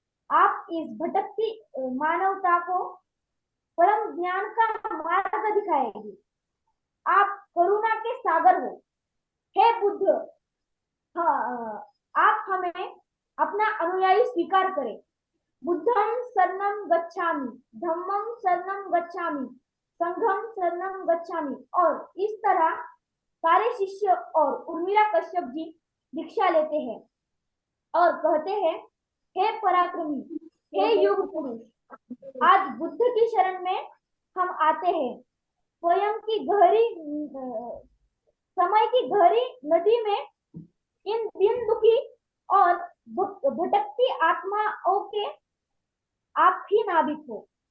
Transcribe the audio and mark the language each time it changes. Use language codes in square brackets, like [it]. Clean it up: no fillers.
[hi] आप इस भटकती मानवता को परम ज्ञान का मार्ग दिखाएगी। आप करुणा के सागर हो, हे बुद्ध। हाँ, आप हमें अपना अनुयायी स्वीकार करें। [pi] बुद्धं शरणं गच्छामि, धम्मं शरणं गच्छामि, संघं शरणं गच्छामि। [hi] और इस तरह सारे शिष्य और उर्मिला कश्यप जी दीक्षा लेते हैं और कहते हैं, हे पराक्रमी, हे युग पुरुष, आज बुद्ध की शरण में हम आते हैं। स्वयं की गहरी समय की गहरी नदी में इन दीन दुखी और भटकती आत्माओं के आप ही नाविक हो।